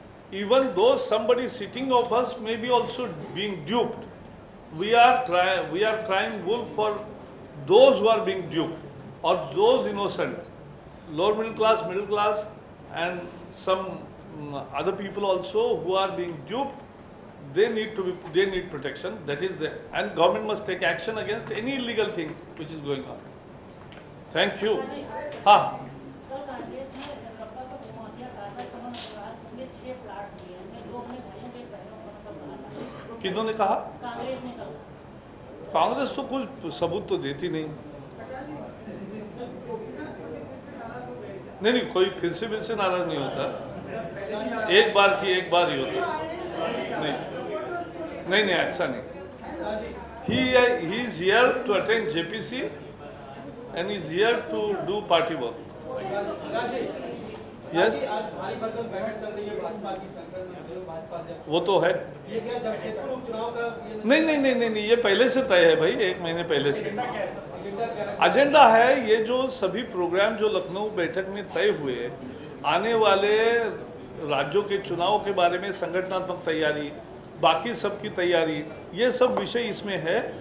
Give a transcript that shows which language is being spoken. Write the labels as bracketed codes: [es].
[en] Even though somebody sitting of us may be also being duped, we are crying wolf for those who are being duped or those innocent, lower middle class, and some other people also who are being duped. They need protection. That is and government must take action against any illegal thing which is going on. Thank you. हाँ. [hi] कल कांग्रेस ने सपा को धुमादिया कागज कमल अग्रवाल ने 6 plot दिए हैं, दो अपने भाइयों के बहनों का प्लाट। किन्होंने कहा? कांग्रेस ने कहा। कांग्रेस तो कुछ सबूत तो देती नहीं। नहीं, कोई फिर से नाराज नहीं होता। एक बार ही होता। नहीं, ऐसा नहीं। [en] He is here to attend JPC and is here to do party work. Yes. [hi] आज भारी भरकम बैठक चल रही है भाजपा की, शंकर में भाजपा अध्यक्ष, वो तो है। ये क्या जमशेदपुर उपचुनाव का नहीं, ये पहले से तय है भाई, 1 महीने पहले से। एजेंडा क्या है? एजेंडा है ये जो सभी प्रोग्राम जो लखनऊ बैठक में तय हुए, आने वाले राज्यों के चुनाव के बारे में संगठनात्मक तैयारी, बाकी सब की तैयारी, ये सब विषय इसमें है।